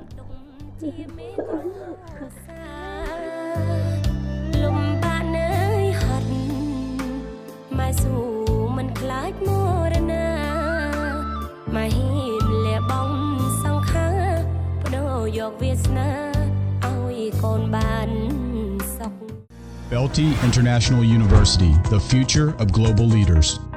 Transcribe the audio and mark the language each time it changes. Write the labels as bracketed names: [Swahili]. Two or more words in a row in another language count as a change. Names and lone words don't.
[Khmer] លំបាកនៅហត់ម៉ែស៊ូមិនខ្លាចមរណាម៉ែហ៊ានលះបង់សង្ខារបដូរយកវាសនាឲ្យកូនបានសុខ [English] Belty International University, the future of global leaders.